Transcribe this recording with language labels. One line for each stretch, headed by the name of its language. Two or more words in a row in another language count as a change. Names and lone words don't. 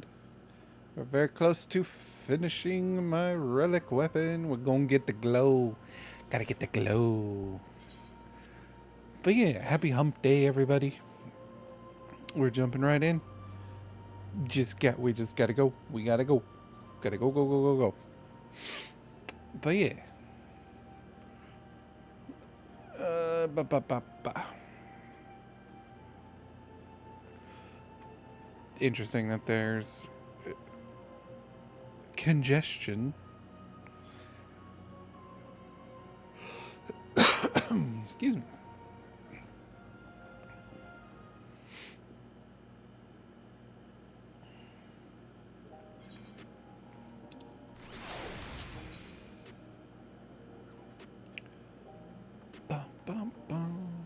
English: We're very close to finishing my relic weapon. We're gonna get the glow. Gotta get the glow. But yeah, happy hump day everybody. We're jumping right in. We just gotta go. We gotta go. Gotta go, go, go, go, go. But yeah. Ba, ba, ba, ba. Interesting that there's congestion. Excuse me. Bum, bum, bum.